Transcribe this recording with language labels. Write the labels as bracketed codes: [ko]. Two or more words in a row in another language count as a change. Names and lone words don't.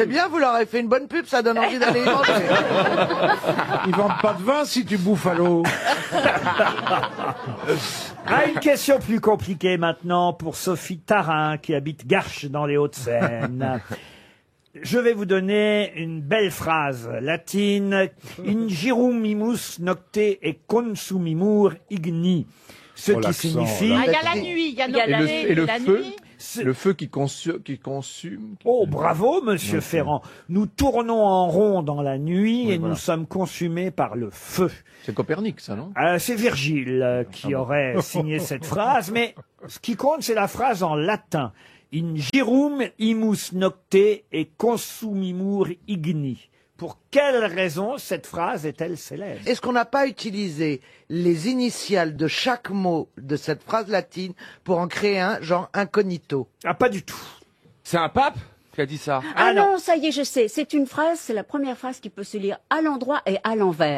[fr] C'est bien, vous leur avez fait une bonne pub, ça donne envie d'aller y manger. Ils vendent pas de vin si tu bouffes à l'eau. Ah, une question plus compliquée maintenant pour Sophie Tarin qui habite Garches dans les Hauts-de-Seine. Je vais vous donner une belle phrase latine. [la] Ingirum imus nocte et consumimur igni. [fr] Ce Oh, qui l'accent, signifie... Ah, il y a la nuit, il y a notre Et le, année et le la feu, nuit. le feu qui consume. Oh, bravo, monsieur Ferrand. Nous tournons en rond dans la nuit Oui, et voilà. nous sommes consumés par le feu. C'est Copernic, ça, non? C'est Virgile qui aurait signé cette phrase, mais ce qui compte, c'est la phrase en latin. [la] Ingirum imus nocte et consumimur igni. [fr] Pour quelle raison cette phrase est-elle célèbre? Est-ce qu'on n'a pas utilisé les initiales de chaque mot de cette phrase latine pour en créer un, genre incognito? Ah, pas du tout. C'est un pape qui a dit ça. Ah non, ça y est, je sais. C'est une phrase, c'est la première phrase qui peut se lire à l'endroit et à l'envers.